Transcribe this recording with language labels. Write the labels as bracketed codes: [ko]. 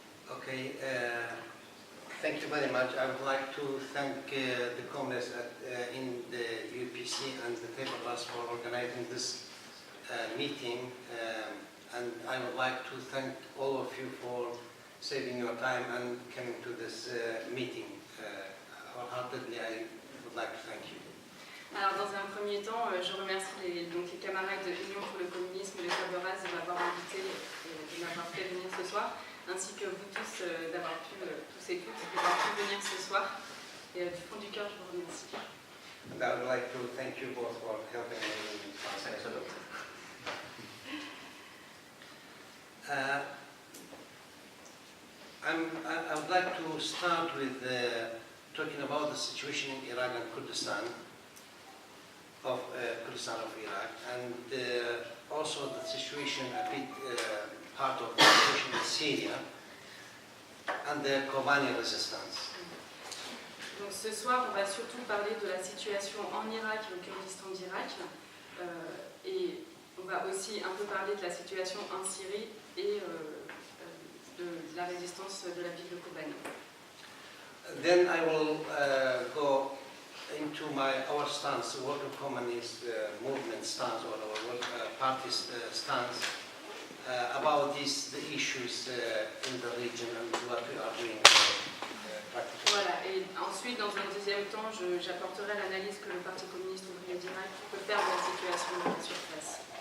[en] Okay, thank you very much. I would like to thank the comrades in the UPC and the Tablebus for organizing this meeting. And I would like to thank all of you for saving your time and coming to this meeting. Wholeheartedly, I would like to thank you. [fr] Alors, dans un premier temps, je remercie les camarades de l'Union pour le communisme et le table rase de m'avoir invité et de m'avoir fait venir ce soir, ainsi que vous tous d'avoir pu, tous et toutes, d'avoir pu venir ce soir. Et du fond du cœur, je vous remercie. [en] And I would like to thank you both for helping me. Thanks a lot. I would like to start with talking about the situation in Iraq and Kurdistan of Iraq, and also the situation, a bit part of the situation in Syria and the Kobani resistance. [fr] Donc ce soir, on va surtout parler de la situation en Irak et au Kurdistan d'Irak, et on va aussi un peu parler de la situation en Syrie et de la résistance de la ville de Kobani. [en] Then I will go into our stance, the World Communist movement stance, or our party's stance about the issues in the region and what we are doing practically. [fr] Voilà, et ensuite, dans un deuxième temps, j'apporterai l'analyse que le Parti communiste ouvrier d'Irak peut faire de la situation sur place.